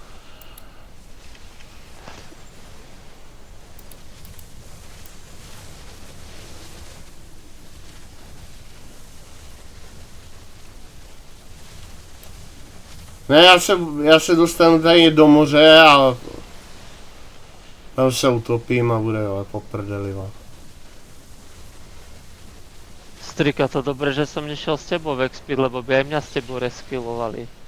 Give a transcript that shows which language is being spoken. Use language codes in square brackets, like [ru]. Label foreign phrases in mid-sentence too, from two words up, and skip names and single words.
[cs] Ne, já se dostanu tady do moře a tam se utopím a bude, jo, po prdeli, jo. [sk] Strika, to dobré, že som nešiel s tebou v Exped, lebo by aj mňa s tebou reskillovali.